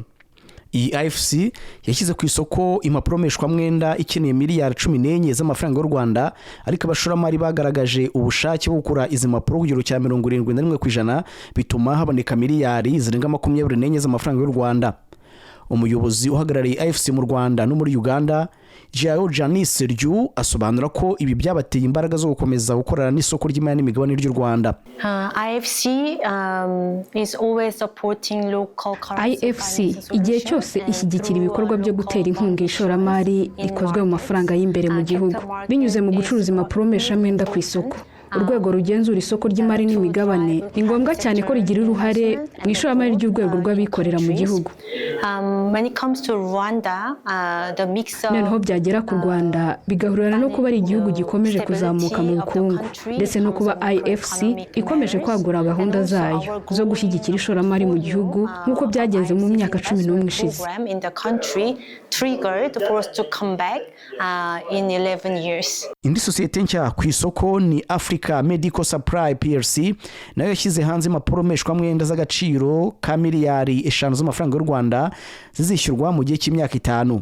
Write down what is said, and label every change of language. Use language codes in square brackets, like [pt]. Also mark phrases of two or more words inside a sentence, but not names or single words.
[rw] Iyi IFC yashyize ku isoko impapuro meshwamwenda ikeneye miliyari 14 z'amafaranga y'u Rwanda, ariko abashoramari bagaragaje ubushake bwo gukora izi mpapuro kugero cya 71% bituma haboneka miliyari zirenga 24 z'amafaranga y'u Rwanda. Umuyobozi uhagarariye IFC mu Rwanda no muri Uganda, Jao Janice Ryu, asobanura ko ibi byabateye imbaraga zo gukomeza gukorana n'isoko ry'imari n'imigabane ry'u Rwanda. [en] IFC is always supporting local currency. [rw] IFC igihe cyose ishyigikira ibikorwa byo gutera inkunga ishoramari rikozwe mu mafaranga y'imbere mu gihugu binyuze mu gucuruza impapuro meshwamwenda ku isoko. Urwego rugenzura isoko ry'imari n'imigabane ni ngombwa cyane ko rigira uruhare mu ishoramari ry'urwego rw'abikorera mu gihugu. [en] When it comes to Rwanda, the mix of [rw] noneho byagera ku Rwanda bigahurira no kuba ari igihugu gikomeje kuzamuka mu bukungu ndetse no kuba IFC ikomeje kwagura gahunda zayo zo gushyigikira ishoramari mu gihugu nk'uko byagenze mu myaka 11 ishize. Indi sosiyete nshya ku isoko ni Africa Medical Supply PLC, nayo yashyize hanze impapuro meshwamwenda z'agaciro ka miliyari 5 z'amafaranga y'u Rwanda zizishyurwa mu gihe cy'imyaka 5.